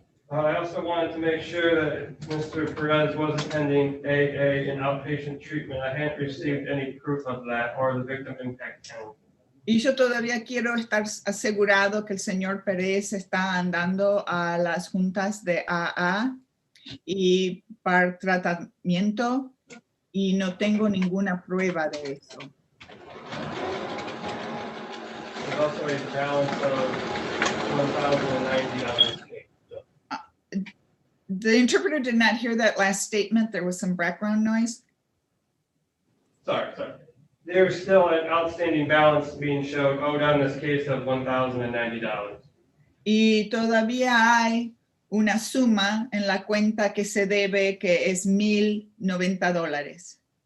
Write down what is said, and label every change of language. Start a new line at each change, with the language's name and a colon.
English: I also wanted to make sure that Mr. Perez was attending AA and outpatient treatment. I hadn't received any proof of that or the victim impact count.
Spanish: Y yo todavía quiero estar asegurado que el señor Pérez está andando a las juntas de AA y para tratamiento, y no tengo ninguna prueba de eso.
English: There's also a balance of $1,090. The interpreter did not hear that last statement. There was some background noise. Sorry. There's still an outstanding balance being showed owed on this case of $1,090.
Spanish: Y todavía hay una suma en la cuenta que se debe, que es $1,090.